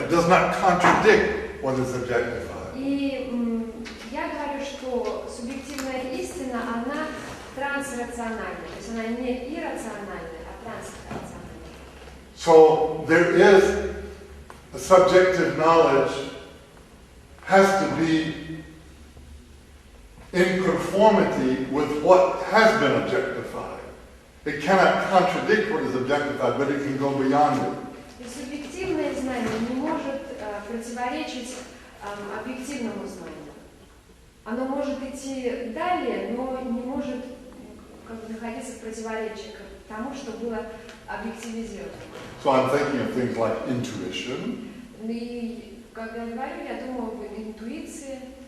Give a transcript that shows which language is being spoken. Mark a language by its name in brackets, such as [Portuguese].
[English] It does not contradict what is objectified. [Russian] И я говорю, что субъективная истина, она трансрациональна. То есть она не иррациональная, а трансрациональная. [English] So there is a subjective knowledge has to be in conformity with what has been objectified. It cannot contradict what is objectified, but it can go beyond it. [Russian] И субъективное знание не может противоречить объективному знанию. Оно может идти далее, но не может находиться в противоречии к тому, что было объективизировано. [English] So I'm thinking of things like intuition, [Russian] И, как я говорю, я думаю об интуиции,